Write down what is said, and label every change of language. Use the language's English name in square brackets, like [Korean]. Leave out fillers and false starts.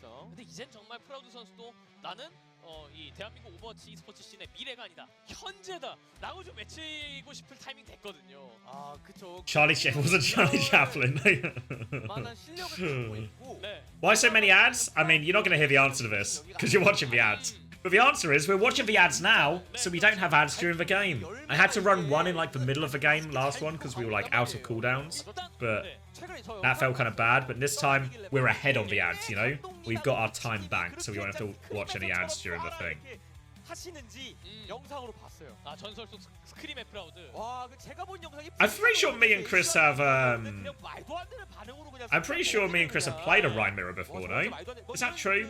[Korean] 근데 이젠 정말 프라우드 선수도 나는 이 대한민국 오버워치 e스포츠 씬의 미래가 아니다. 현재다. 라고 좀 외치고 싶을 타이밍 됐거든요. 아, 그쵸. [English] Charlie Sheen wasn't Charlie Chaplin. [Korean] 만한 실력을 갖고 있고. [English] Why so many ads? I mean, you're not going to hear the answer to this because you're watching the ads. But the answer is we're watching the ads now, so we don't have ads during the game. I had to run one in like the middle of the game last one because we were like out of cooldowns, but that felt kind of bad. But this time we're ahead on the ads, you know? We've got our time banked, so we won't have to watch any ads during the thing. [Korean] 하시는지 영상으로 봤어요. 아, 전설 속 스크림의 프라우드. 와, 제가 본 영상이 [English] I'm pretty sure me and Chris have I'm pretty sure me and Chris have played a Rhine mirror before, no? Is that true?